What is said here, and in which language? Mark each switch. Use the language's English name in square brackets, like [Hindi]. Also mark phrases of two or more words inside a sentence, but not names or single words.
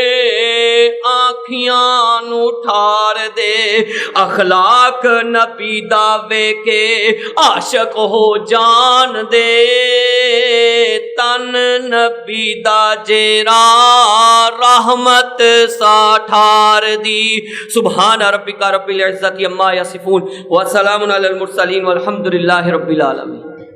[Punjabi] آنکھیاں نو ٹھار دے، اخلاق نبی دا وے کے عاشق ہو جان دے، تن نبی دا جیرا رحمت سا ٹھار دی۔ [Arabic] سبحان ربک رب العزت عما یصفون وسلام علی المرسلین والحمد للہ رب العالمین۔